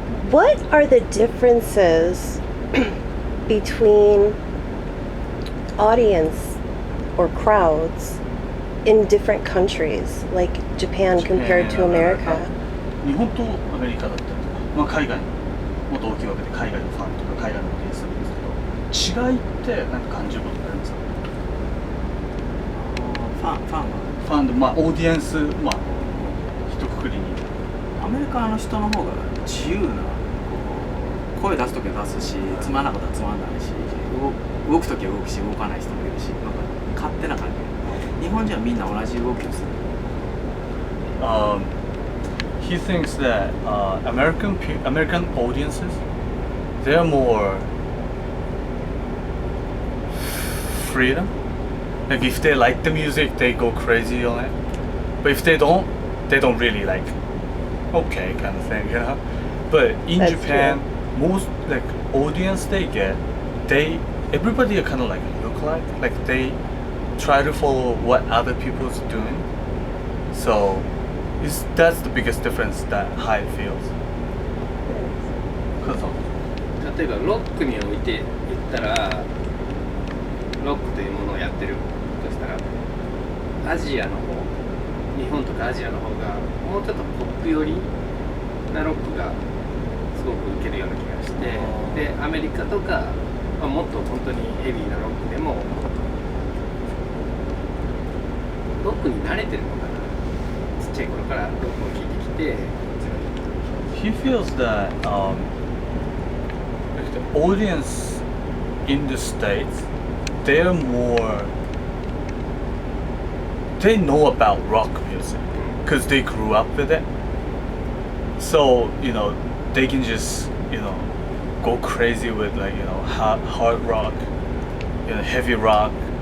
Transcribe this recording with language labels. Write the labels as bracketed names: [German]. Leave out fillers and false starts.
[English] What are the differences between audience or crowds in different countries, like Japan compared to America? [Japanese] 日本とアメリカだったりとか、海外のもっと大きいわけで海外のファンとか海外のオーディエンスなんですけど、違いって何か感じることってありますか？ファンでオーディエンス、一括りに。アメリカの人の方が自由な、声出すときは出すし、つまんなかったらつまんないし、動くときは動くし、動かない人もいるし、勝手な感じ。日本人はみんな同じ動きをする。 [English] He thinks that American audiences, they're more freedom. Like if they like the music, they go crazy on it. But if they don't really like. Okay, kind of thing, But in That's Japan, true. most audience they get, everybody are kind of look like they try to follow what other people's doing. So that's the biggest difference that Hyde feels. [Japanese] 例えばロックにおいて言ったらロックというものをやってるとしたらアジアの方、日本とかアジアの方がもうちょっとポップ寄りなロックがすごく受けるような気がして、でアメリカとか、もっと本当にヘビーなロックでもロックに慣れてるのかな、ちっちゃい頃からロックを聴いてきて。 [English] He feels that like the audience in the States, they're more, they know about rock music because they grew up with it. So, you know, they can just, you know, go crazy with like, you know, hard rock, you know, heavy rock.